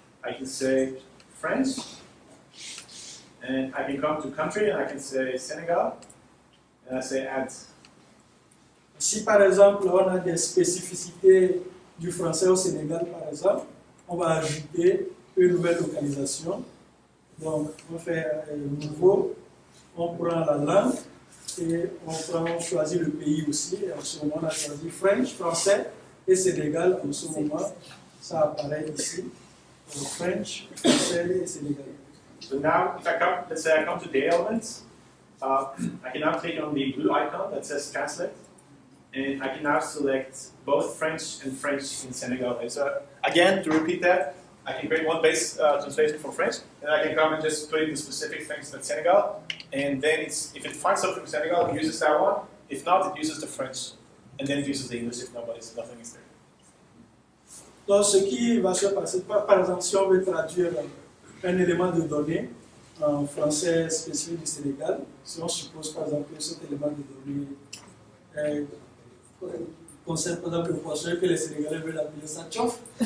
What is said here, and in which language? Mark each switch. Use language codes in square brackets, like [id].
[en] I can say French, and I can come to country and I can say Senegal, and I say add. [fr] Si par exemple on a des spécificités du français au Sénégal, par exemple, on va ajouter une nouvelle localisation. Donc on fait nouveau, on prend la langue et on choisit le pays aussi. Et en ce moment on a choisi French, français et Sénégal. En ce moment ça apparaît ici. French, français et Sénégal. [en] So now, if I come, let's say I come to the elements, I can now click on the blue icon that says translate, and I can now select both French and French in Senegal. So again, to repeat that, I can create one base translation for French, and I can come and just put in the specific things that Senegal, and then if it finds something from Senegal, it uses that one. If not, it uses the French, and then it uses the English if nothing is there. [fr] Donc, ce qui va se passer, par exemple, si on veut traduire un élément de données en français spécifique du Sénégal, si on suppose par exemple que cet élément de données concerne par exemple le poisson que les Sénégalais veulent appeler ça tchof.